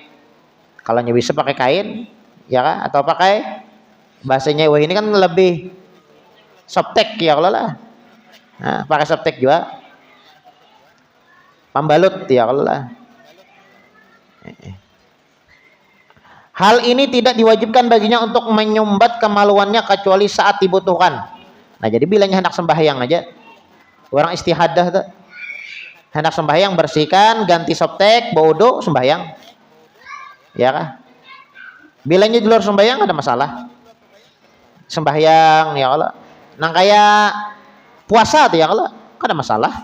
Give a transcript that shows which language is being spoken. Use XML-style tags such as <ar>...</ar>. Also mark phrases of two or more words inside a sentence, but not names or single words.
<id>Kalau bisa pakai kain ya kan, atau pakai bahasanya wah ini kan lebih softtek ya kalau lah. Nah, pakai softtek juga. Pembalut ya kalau lah. Hal ini tidak diwajibkan baginya untuk menyumbat kemaluannya kecuali saat dibutuhkan. Nah, jadi bilanya hendak sembahyang aja. Orang istihadah tuh. Hendak sembahyang bersihkan, ganti softtek, baudo, sembahyang. Ya kah? Bilanya di luar sembahyang ada masalah. Sembahyang</id> <ar>يا الله.</ar> <id>Nah, kayak puasa tuh</id> <ar>يا الله,</ar> <id>ada masalah.</id>